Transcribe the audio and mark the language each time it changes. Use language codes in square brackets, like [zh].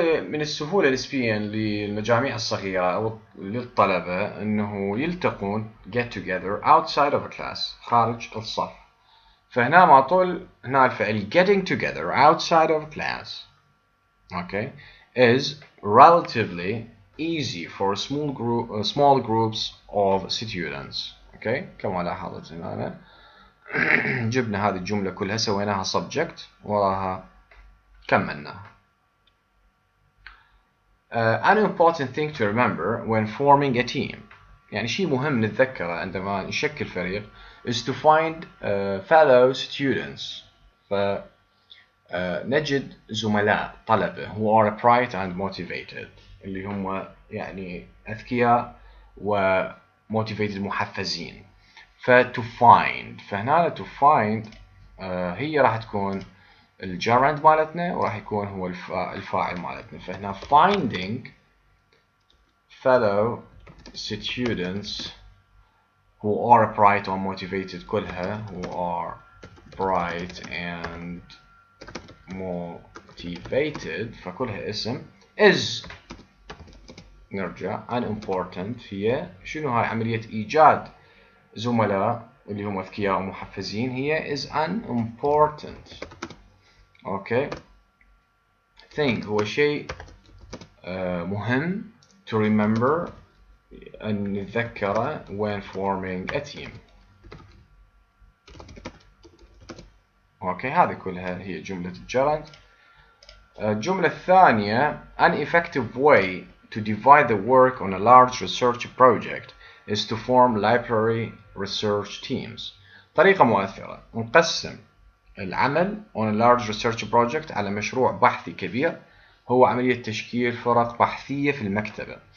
[ar] من السهولة نسبيا للمجاميع الصغيرة أو للطلبة أنه يلتقون [en] get together outside of a class [ar] خارج الصف. فهنا مع طول هنا الفعل [en] getting together outside of class okay is relatively easy for small groups of students. [ar] okay كما لاحظت هنا جبنا هذه الجملة كلها سويناها subject وراها كملناها. [en] An important thing to remember when forming a team. [ar] يعني شيء مهم نتذكره عندما نشكل فريق [en] is to find fellow students. [ar] نجد زملاء طلبة [en] who are bright and motivated [ar] اللي هم يعني أذكياء و motivated محفزين. to find فهنا to find هي راح تكون الجرند مالتنا وراح يكون هو الفاعل مالتنا. [en] فهنا finding fellow students who are bright or motivated كلها who are bright and motivated [ar] فكلها اسم [en] is [ar] نرجع an important هي شنو هاي عملية إيجاد زملاء اللي هم أذكياء ومحفزين هي [en] is an important okay thing [ar] هو شيء مهم [en] to remember [ar] أن نتذكره [en] when forming a team. [ar] اوكي هذه كلها هي جملة الجرند. الجملة الثانية [en] an effective way to divide the work on a large research project is to form library research teams. [ar] طريقة مؤثرة نقسم العمل [en] on a large research project [ar] على مشروع بحثي كبير هو عملية تشكيل فرق بحثية في المكتبة.